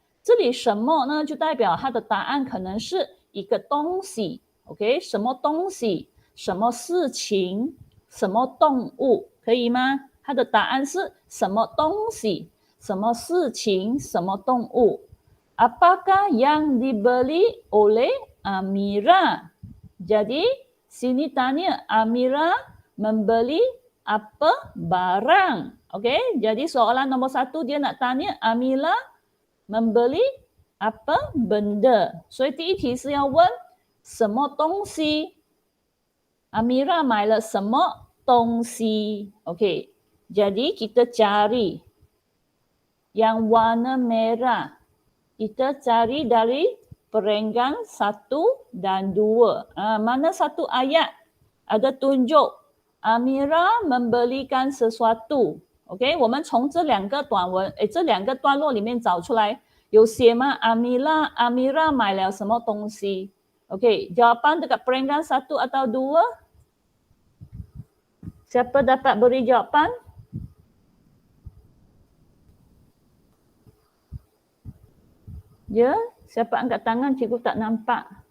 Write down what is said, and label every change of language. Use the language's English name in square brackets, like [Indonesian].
[Chinese] 这里什么呢，就代表它的答案可能是一个东西 ，OK， 什么东西，什么事情，什么动物，可以吗？它的答案是什么东西，什么事情，什么动物。 [Malay] Apakah yang dibeli oleh Amira? Jadi sini tanya Amira membeli apa barang. Okey, jadi soalan nombor 1 dia nak tanya Amira membeli apa benda. [Chinese] 所以第一题是要问什么东西 Amira 买了什么东西 [Malay] Okey, jadi kita cari yang warna merah. Kita cari dari perenggan 1 dan 2. Mana satu ayat ada tunjuk Amira membelikan sesuatu. [Chinese] OK， 我们从这两个段落里面找出来，有写吗？ [Malay] Amira [Chinese] 买了什么东西 [Malay] ？OK， jawapan dekat perenggan 1 atau 2? Siapa dapat beri jawapan? Ya, siapa angkat tangan? Cikgu tak nampak.